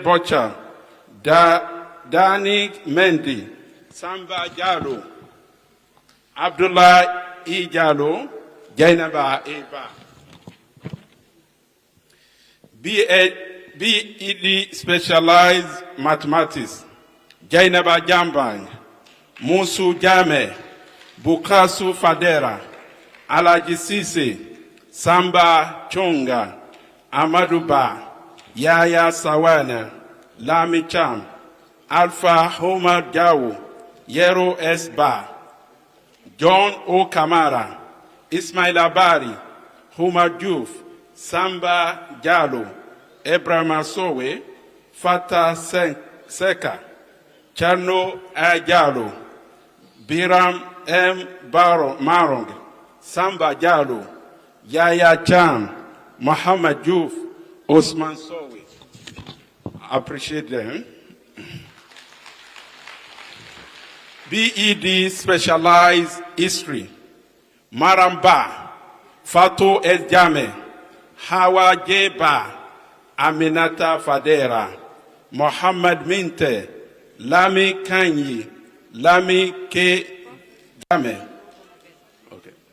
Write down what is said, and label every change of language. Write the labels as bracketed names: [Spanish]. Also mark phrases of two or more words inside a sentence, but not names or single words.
[English] Bocha, Dani Mendy, Samba Jalo, Abdullah Ijalo, Jainaba Eba. BEd Specialized Mathematics, Jainaba Jambang, Musu Jame, Bukasu Fadera, Alaji Sise, Samba Chonga, Amaduba, Yaya Sawana, Lami Cham, Alpha Homer Jawu, Yero S. Ba, John O. Kamara, Ismail Abari, Homer Juf, Samba Jalo, Ebrahim Sowe, Fata Seka, Chano Ajalo, Biram M. Marong, Samba Jalo, Yaya Cham, Muhammad Juf, Osman Sowe. Appreciate them. BEd Specialized History, Maramba, Fatou El Jame, Hawa Jeba, Aminata Fadera, Mohammed Minte, Lami Kanyi, Lami K. Jame. Okay.